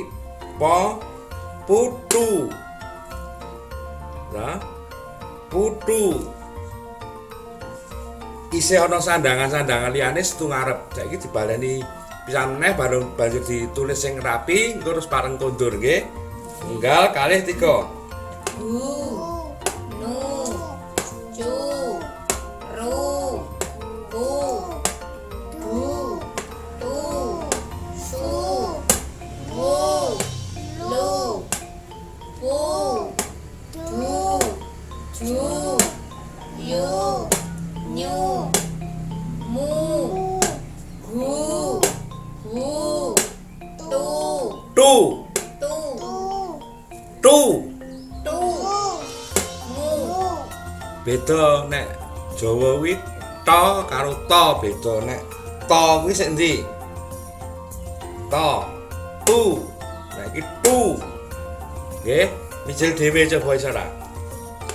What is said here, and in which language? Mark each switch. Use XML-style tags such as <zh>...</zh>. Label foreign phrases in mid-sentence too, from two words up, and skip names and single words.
<jv>Po putu. Nah, putu. Isih ana sandangan-sandangan liyane setu ngarep. Saiki dibaleni pisan meneh bareng banjur ditulis sing rapi, engko terus pareng kondur nggih. Enggal kalih 3. Hu. Nu. Cu. Ru. Pu. Du. Tu. Su. Wu. Lu. Pu. Du. Ju. Yu. Nyu. Mu. Gu. Wu. Tu. Tu. Tu. Tu. Tu. Mu. Beda nek Jawa kuwi to karo to beda nek to kuwi sik endi? To. Tu. Nah iki tu. Nggih, mijil dhewe coba isara.</jv>